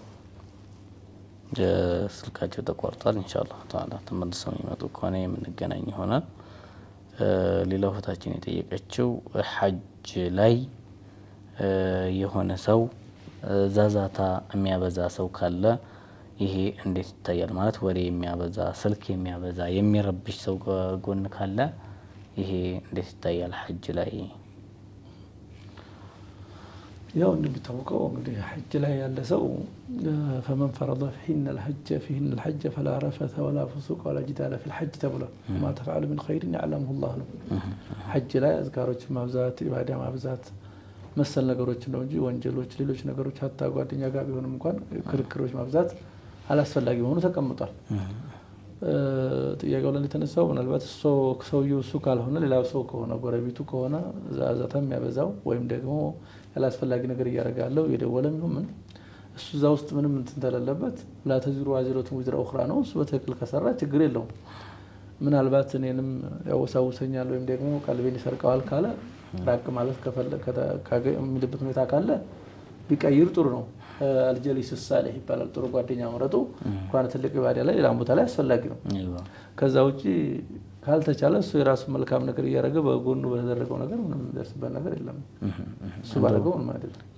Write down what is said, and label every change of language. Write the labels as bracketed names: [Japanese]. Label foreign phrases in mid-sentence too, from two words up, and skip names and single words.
[Amharic] ስልካቸው ተቋርጧል። [Arabic] إن شاء الله تعالى [Amharic] ተመልሰው ይመጡ ከሆነ የምንገናኝ ይሆናል። ሌላው እህታችን የጠየቀችው ሐጅ ላይ የሆነ ሰው ዛዛታ የሚያበዛ ሰው ካለ ይሄ እንዴት ይታያል? ማለት ወሬ የሚያበዛ ስልክ የሚያበዛ የሚረብሽ ሰው ጎን ካለ ይሄ እንዴት ይታያል ሐጅ ላይ? ያው እንደሚታወቀው እንግዲህ ሐጅ ላይ ያለ ሰው [Arabic] فمن فرض فيهن الحج فلا رفث ولا فسوق ولا جدال في الحج تبلا ما تفعل من خير يعلمه الله له [Amharic] ሐጅ ላይ አዝካሮች ማብዛት ኢባዳ ማብዛት መሰል ነገሮች ነው እንጂ ወንጀሎች ሌሎች ነገሮች hatta ጓደኛ ጋር ቢሆንም እንኳን ክርክሮች ማብዛት አላስፈላጊ ሆኖ ተቀምጧል። ጥያቄው ላይ ተነሳው ምናልባት ሰውየው እሱ ካልሆነ ሌላው ሰው ከሆነ ጎረቤቱ ከሆነ ዛዛታም ያበዛው ወይም ደግሞ ያላስፈላጊ ነገር ያረጋለው የደወለም ምን እሱ ዛው ውስጥ ምንም እንትን ተለለበት [Arabic] لا تزر وازرة وزر أخرى [Amharic] ነው እሱ በትክክል ከሰራ ችግር የለውም። ምናልባት እኔንም ያወሳውሰኛል ወይም ደግሞ ቀልቤን ይሰርቀዋል ካለ ራቅ ማለት ከፈለከ የሚልበት ሁኔታ ካለ ቢቀይር ጥሩ ነው። [Arabic] الجليس الصالح [Amharic] ይባላል። ጥሩ ጓደኛ መረጡ እንኳን ትልቅ ኢባዳ ላይ ሌላ ቦታ ላይ አስፈላጊ ነው። ከዛ ውጪ ካልተቻለ እሱ የራሱ መልካም ነገር ያረገ በጎኑ በተደረገው ነገር ምንም ደርስበት ነገር የለም። እሱ ባረገው ምን ማለት ነው?